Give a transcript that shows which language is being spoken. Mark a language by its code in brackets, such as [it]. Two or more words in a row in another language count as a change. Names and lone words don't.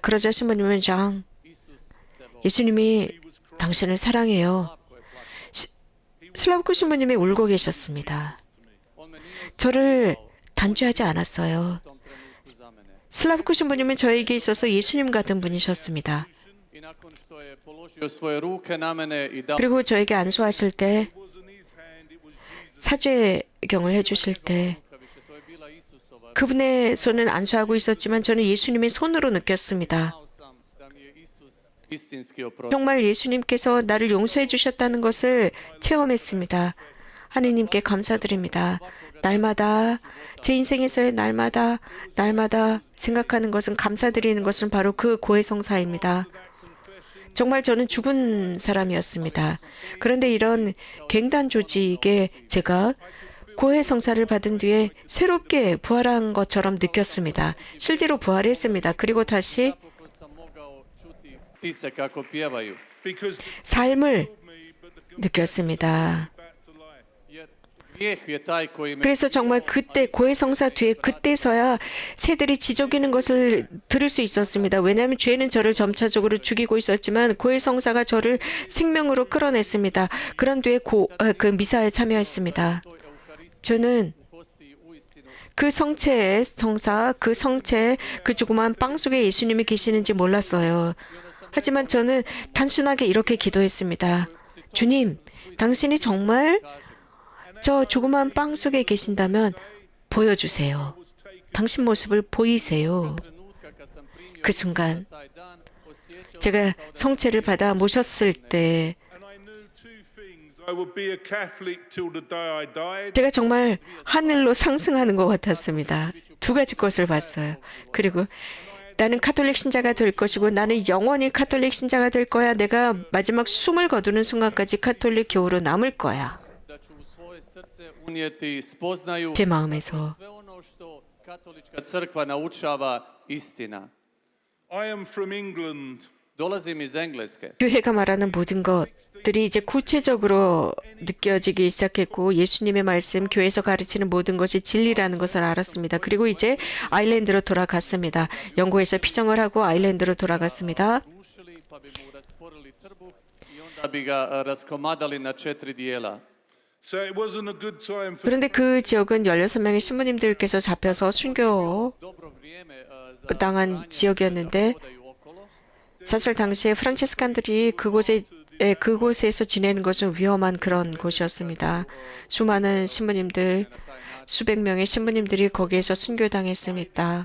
[ko] 그러자 신부님은 장, 예수님이 당신을 사랑해요. 슬라브코 신부님이 울고 계셨습니다. 저를 단죄하지 않았어요. 슬라브코 신부님은 저에게 있어서 예수님 같은 분이셨습니다. [hr] I nakon što je položio svoje ruke na mene i dao [ko] 그리고 저에게 안수하실 때, 사죄경을 해주실 때, [hr] rukavice, to je bila Isusova. [ko] 그분의 손은 안수하고 있었지만 저는 예수님의 손으로 느꼈습니다. [hr] Znao sam da mi je Isus istinski oprostio. [ko] 정말 예수님께서 나를 용서해 주셨다는 것을 체험했습니다. 하느님께 감사드립니다. 날마다 제 인생에서의 날마다 생각하는 것은 감사드리는 것은 바로 그 고해성사입니다. 정말 저는 죽은 사람이었습니다. 그런데 이런 갱단 조직에 제가 고해성사를 받은 뒤에 새롭게 부활한 것처럼 느꼈습니다. 실제로 부활했습니다. 그리고 다시 [hr] Napokon sam mogao čuti ptice kako pjevaju. [en] Because [ko] 삶을 느꼈습니다. [hr] Jer grijeh je taj koji me [ko] 그래서 정말 그때 고해성사 뒤에 그때서야 새들이 지저귀는 것을 들을 수 있었습니다. 왜냐하면 죄는 저를 점차적으로 죽이고 있었지만 고해성사가 저를 생명으로 끌어냈습니다. 그런 뒤에 그 미사에 참여했습니다. 저는 [hr] hosti uistinu [ko] 그 성체의 성사, 그 성체, 그 조그만 빵 속에 예수님이 계시는지 몰랐어요. 하지만 저는 단순하게 이렇게 기도했습니다. 주님, 당신이 정말 저 조그만 빵 속에 계신다면 보여주세요. 당신 모습을 보이세요. [hr] trenutka kad sam primio [ko] 그 순간 [hr] taj dan osjećao [ko] 제가 성체를 받아 모셨을 때 [en] and I knew two things. I would be a Catholic till the day I died. [ko] 제가 정말 하늘로 상승하는 것 같았습니다. 두 가지 것을 봤어요. 그리고 나는 카톨릭 신자가 될 것이고 나는 영원히 카톨릭 신자가 될 거야. 내가 마지막 숨을 거두는 순간까지 카톨릭 교우로 남을 거야. [hr] da ću u svoje srce unijeti spoznaju [ko] 제 마음에서 [hr] sve ono što katolička crkva naučava istina. [en] I am from England. [hr] Dolazim iz Engleske. [ko] 교회가 말하는 모든 것들이 이제 구체적으로 느껴지기 시작했고 예수님의 말씀, 교회에서 가르치는 모든 것이 진리라는 것을 알았습니다. 그리고 이제 아일랜드로 돌아갔습니다. 영국에서 피정을 하고 아일랜드로 돌아갔습니다. [hr] Rušili pa bi mu rasporili trbuh i onda bi ga raskomadali na 4 dijela. [en] So it wasn't a good time for [ko] 그런데 그 지역은 16명의 신부님들께서 잡혀서 순교 [hr] Dobro vrijeme za [ko] 당한 지역이었는데 [hr] hodaju okolo. [ko] 사실 당시에 프란치스칸들이 그곳에서 지내는 것은 위험한 그런 곳이었습니다. 수많은 신부님들, 수백 명의 신부님들이 거기에서 순교당했습니다.